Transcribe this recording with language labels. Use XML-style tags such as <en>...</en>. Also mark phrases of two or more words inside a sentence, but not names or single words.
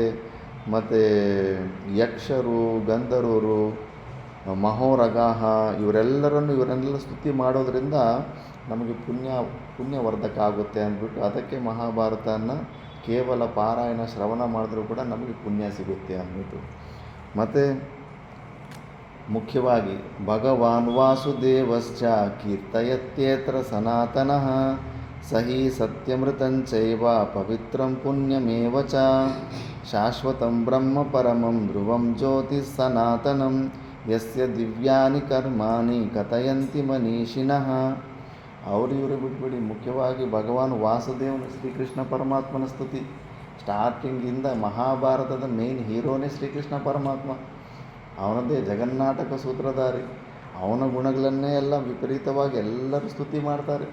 <kn>ಮತ್ತು ಯಕ್ಷರು, ಗಂಧರ್ವರು, ಮಹೋರಗಾಹ ಇವರೆಲ್ಲ ಸ್ತುತಿ ಮಾಡೋದ್ರಿಂದ ನಮಗೆ ಪುಣ್ಯವರ್ಧಕ ಆಗುತ್ತೆ ಅಂದ್ಬಿಟ್ಟು ಅದಕ್ಕೆ ಮಹಾಭಾರತನ ಕೇವಲ ಪಾರಾಯಣ ಶ್ರವಣ ಮಾಡಿದ್ರೂ ಕೂಡ ನಮಗೆ ಪುಣ್ಯ ಸಿಗುತ್ತೆ ಅಂದ್ಬಿಟ್ಟು. ಮತ್ತು ಮುಖ್ಯವಾಗಿ</kn> <sa>ಭಗವಾನ್ ವಾಸುದೇವಶ್ಚ ಕೀರ್ತಯತ್ಯೇತ್ರ ಸನಾತನಃ ಸಹಿ ಸತ್ಯಮೃತಂಚೈವ ಪವಿತ್ರಂ ಪುಣ್ಯಮೇವ ಚ ಶಾಶ್ವತಂ ಬ್ರಹ್ಮ ಪರಮಂ ಧ್ರುವಂ ಜ್ಯೋತಿಃ ಸನಾತನಂ ಯಸ್ಯ ದಿವ್ಯಾನಿ ಕರ್ಮಾಣಿ ಕಥಯಂತಿ ಮನೀಷಿಣಃ.</sa> <kn>ಇವರು ಬಿಟ್ಬಿಡಿ, ಮುಖ್ಯವಾಗಿ ಭಗವಾನ್ ವಾಸುದೇವನ ಶ್ರೀಕೃಷ್ಣ ಪರಮಾತ್ಮನ ಸ್ತುತಿ. ಸ್ಟಾರ್ಟಿಂಗಿಂದ ಮಹಾಭಾರತದ</kn> <en>main heroನೇ</en> <kn>ಶ್ರೀಕೃಷ್ಣ ಪರಮಾತ್ಮ. ಅವನದ್ದೇ ಜಗನ್ನಾಟಕ ಸೂತ್ರಧಾರಿ. ಅವನ ಗುಣಗಳನ್ನೇ ಎಲ್ಲ ವಿಪರೀತವಾಗಿ ಎಲ್ಲರೂ ಸ್ತುತಿ ಮಾಡ್ತಾರೆ.</kn>